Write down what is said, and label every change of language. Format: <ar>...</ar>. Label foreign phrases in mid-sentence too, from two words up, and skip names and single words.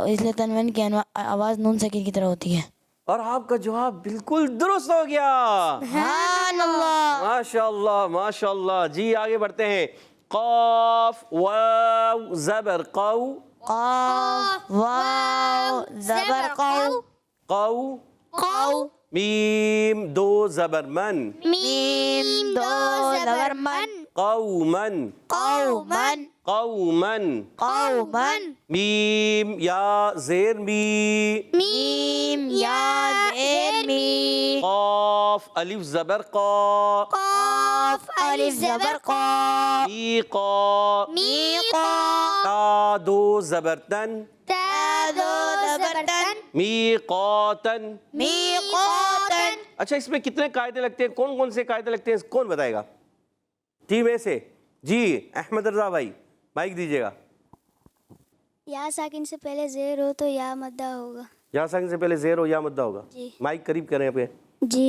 <ur>اور اس لیے تنوین کی آواز نون ساکن کی طرح ہوتی ہے. اور آپ کا جواب بالکل درست ہو گیا.</ur> <ar>سبحان اللہ. ماشاءاللہ ماشاءاللہ.</ar> <ur>جی آگے بڑھتے ہیں. قاف واو زبر قو, قاف واو زبر قو.</ur> <ar>قو. قو.</ar> <ur>میم دو زبر من, میم دو زبر من.</ur> <ar>قومن. قومن. قومن. قومن.</ar> <ur>میم یا زیر می, میم یا زیر می. قاف الف زبر قا, قاف الف زبر قا.</ur> <ar>می قا, می قا.</ar> <ur>تا دو زبر تن, تا دو زبر تن.</ur> <ar>می قاتن. می قاتن.</ar> <ur>اچھا اس میں کتنے قاعدے لگتے ہیں, کون کون سے قاعدے لگتے ہیں, کون بتائے گا</ur> <en>team A</en> <ur>سے؟ جی احمد رضا بھائی مائک دیجیے گا. یا ساکن سے پہلے زیر ہو تو یا مدہ ہوگا. یا ساکن سے پہلے زیر ہو یا مدہ ہوگا. جی. مائک قریب کریں پہ. جی.</ur>